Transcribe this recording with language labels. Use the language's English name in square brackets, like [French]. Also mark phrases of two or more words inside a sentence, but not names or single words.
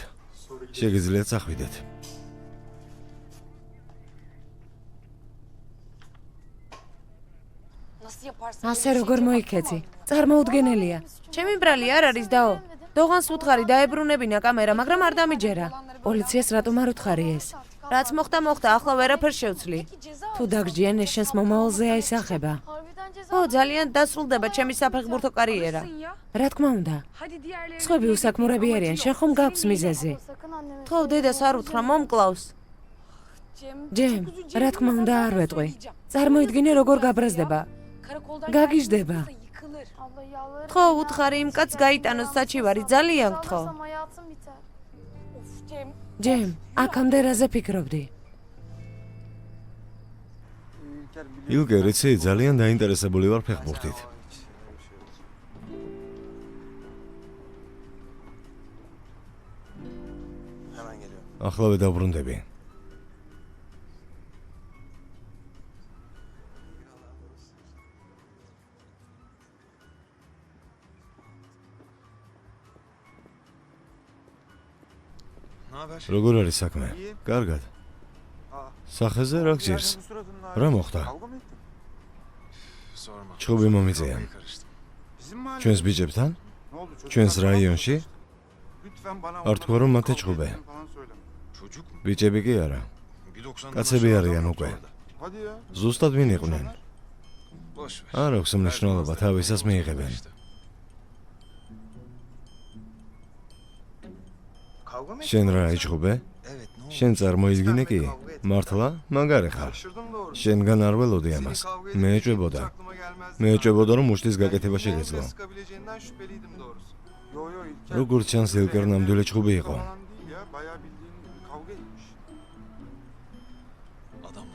[Georgian] შეგიძლიათ წახვიდეთ. [Turkish] Nasıl yaparsın? [Georgian] ასე როგორ მოიქეცი? წარმოუდგენელია. ჩემი ბრალი არ არის დაო. დოღანს უთხარი დაებრუნებინა კამერა, მაგრამ არ დამიჯერა. პოლიციას რატომ არ უთხარი ეს? რაც მოხდა, მოხდა, ახლა ვერაფერს შევცვლი. თუ დაგჯიან, ეს შენს მომავალზე აისახება. [Turkish] Harbiden ceza. [Georgian] ო, ძალიან დასრულდება ჩემი საფეხბურთო კარიერა. რა თქმა უნდა. [Turkish] Hadi diğerleri. [Georgian] სხვები უსაქმურები არიან, შენ ხომ გაქვს მიზეზი? [Turkish] Sakın anneme. [Georgian] თქო, დედას არ უთხრა, მომკლავს. ჯემ, რა თქმა უნდა არ ვეტყვი. წარმოიდგინე როგორ გაბრაზდება. [Turkish] Karakoldan [Georgian] გაგიჟდება. [Turkish] yıkılır. Abla yalvarırım. [Georgian] თქო, უთხარი იმ კაცს გაიტანოს საჩივარი, ძალიან გთხოვ. [Turkish] Sağlasam hayatım biter. Of Cem. [Georgian] ჯემ, აქამდე რაზე ფიქრობდი? ილკერ, იცი, ძალიან დაინტერესებული ვარ ფეხბურთით. [Turkish] Hemen geliyorum. [Georgian] ახლავე დავბრუნდები. [Turkish] Ne haber? [Georgian] როგორ არის საქმე? კარგად. სახეზე რა გჭირს? რა მოხდა? [Turkish] Sorma. [Georgian] ჩხუბი მომიწია. [Turkish] Kafayı karıştım. [Georgian] ჩვენს ბიჭებთან? ჩვენს რაიონში? არ თქვა რომ მათ ეჭხუბე. [Turkish] Çocuk mu? [Georgian] ბიჭები კი არა. [Turkish] 1.90'dan [Georgian] კაცები [Turkish] aşağı [Georgian] არიან [Turkish] adam [Georgian] უკვე. [Turkish] yoktu orada. [Georgian] ზუსტად ვინ იყვნენ? [Turkish] Boş ver. [Georgian] არ აქვს მნიშვნელობა, თავისას მიიღებენ. [Turkish] Kavga mı? [Georgian] შენ რა ეჭხუბე? [Turkish] Evet, ne oldu? [Georgian] შენ წარმოიდგინე კი? მართლა? მაგარი ხარ. შენგან არ ველოდი ამას. მე ეჭვებოდა. მე ეჭვებოდა რომ მუშტის გაკეთება შეგეძლო. როგორც ჩანს, ილკერ ნამდვილი ჭხუბი იყო. [Turkish] Adamlar